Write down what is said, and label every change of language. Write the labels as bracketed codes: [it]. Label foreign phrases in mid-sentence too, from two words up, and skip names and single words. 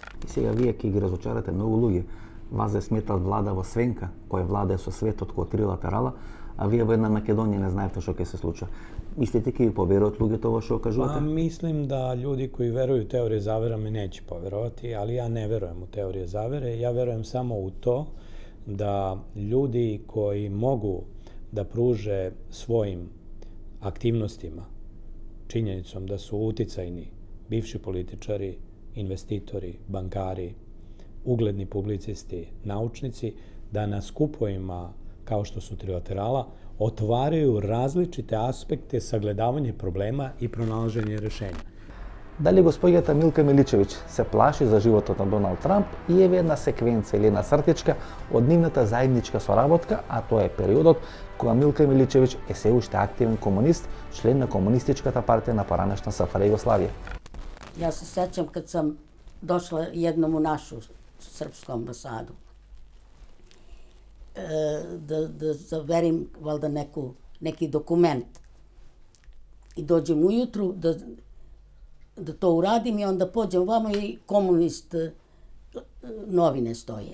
[mk] Сега вие ќе ги разочарате многу луѓе. Вас се сметат влада во свенка, која влада со светот кој трилатерала, а вие во една Македонија не знаете што ќе се случи. Мислите ќе ви поверуваат луѓето во што кажувате? [sr] Mislim da ljudi koji veruju u teorije zavera me neće poverovati, ali ja ne verujem u teorije zavere. Ja verujem samo u to da ljudi koji mogu da pruže svojim aktivnostima, činjenicom da su uticajni bivši političari, investitori, bankari, ugledni publicisti, naučnici, da na skupovima kao što su trilaterala otvaraju različite aspekte sagledavanja problema i pronalaženje rešenja. [mk] Дали госпоѓата Милка Миличевиќ се плаши за животот на Доналд Трамп и еве една секвенца или една цртичка од нивната заедничка соработка, а тоа е периодот кога Милка Миличевиќ е се уште активен комунист, член на Комунистичката партија на поранешна SFRJ Југославија. [sr] Ja se sećam kad sam došla jednom u našu srpsku ambasadu da zaverim valjda neki dokument i dođem ujutru da to uradim i onda pođem vamo i komunist novine stoje.